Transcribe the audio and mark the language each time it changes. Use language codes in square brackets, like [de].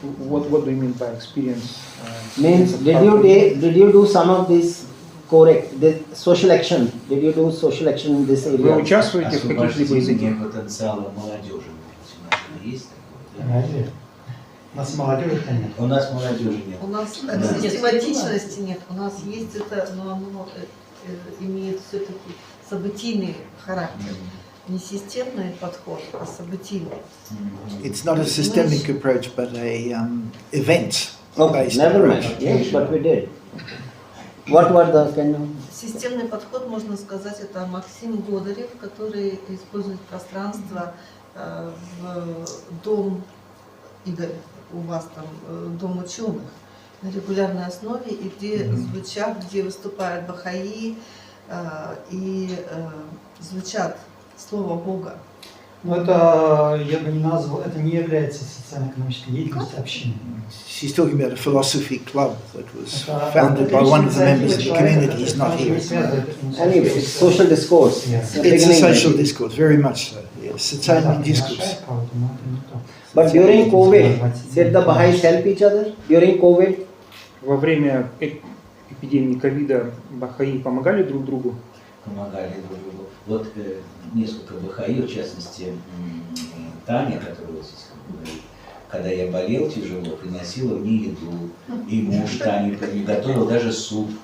[en] What do you mean by experience? Means did you do some of this correct the social action? Did you do social action in this area? [ru] Вы участвуете в каких-либо из этих? Потенциала молодежи есть? У нас молодежи нет. У нас молодежи нет. У нас систематичности нет. У нас есть это, но оно имеет все-таки событийный характер. Не системный подход, а событийный. [en] It's not a systemic approach, but a event. Okay, never mind. Yes, but we did. What were the [ru] Системный подход, можно сказать, это Максим Годарев, который использует пространство в дом, Игорь, у вас там дом ученых. на регулярной основе, и где звучат, где выступают бахаи, и звучат Слово Бога. Но это, я бы не назвал, это не является социально-экономической деятельностью общины. [en] She's talking about a philosophy club that was founded by one of the members of the community. He's not here. Anyway, it's social discourse. It's a social discourse, very much so. Yes, [ru] социальный дискурс. [en] But during COVID, did the Baha'is help each other? During COVID? [ru] Во время эпидемии ковида бахаи помогали друг другу? Помогали друг другу. Вот несколько бахаи, в частности, Таня, которая здесь говорит, когда я болел тяжело, приносила мне еду, и муж Тани готовил даже суп.